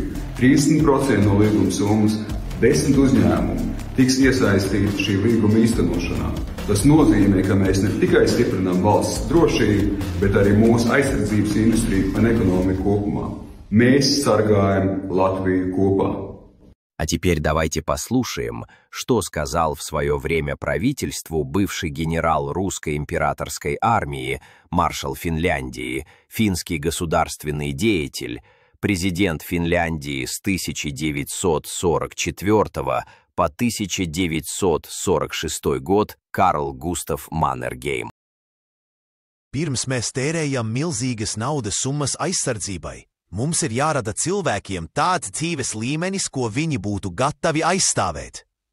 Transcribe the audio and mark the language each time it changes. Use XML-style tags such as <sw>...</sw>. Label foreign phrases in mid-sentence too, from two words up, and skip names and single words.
<lv>30% no līguma summas 10 uzņēmumu tiks iesaistīti šī līguma īstenošanā. Tas nozīmē, ka mēs ne tikai stiprinām valsts drošību, bet arī mūsu aizsardzības industriju un ekonomiku kopumā. Mēs sargājam Latviju kopā.</lv> <ru>А теперь давайте послушаем, что сказал в свое время правительству бывший генерал русской императорской армии, маршал Финляндии, финский государственный деятель, президент Финляндии с 1944 по 1946 год Карл Густав Маннергейм.</ru> <lv>Pirms mēs tērējam milzīgas naudas summas aizsardzībai, mums ir jārada cilvēkiem tāds dzīves līmenis, ko viņi būtu gatavi aizstāvēt.</lv>